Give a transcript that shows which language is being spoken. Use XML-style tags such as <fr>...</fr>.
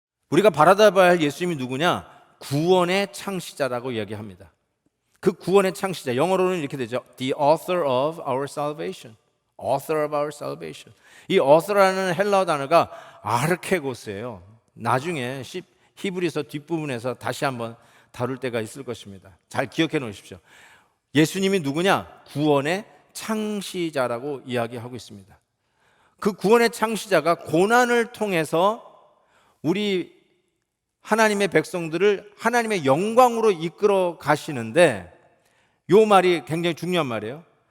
<ko>우리가 바라봐야 할 예수님이 누구냐? 구원의 창시자라고 이야기합니다. 그 구원의 창시자, 영어로는 이렇게 되죠.</ko> <en>The author of our salvation. Author of our salvation.</en> <ko>이 author라는 헬라어 단어가 아르케고스예요. 나중에 히브리서 뒷부분에서 다시 한번 다룰 때가 있을 것입니다. 잘 기억해 놓으십시오. 예수님이 누구냐? 구원의 창시자라고 이야기하고 있습니다. 그 구원의 창시자가 고난을 통해서 우리 하나님의 백성들을 하나님의 영광으로 이끌어 가시는데, 이 말이 굉장히 중요한 말이에요.</ko>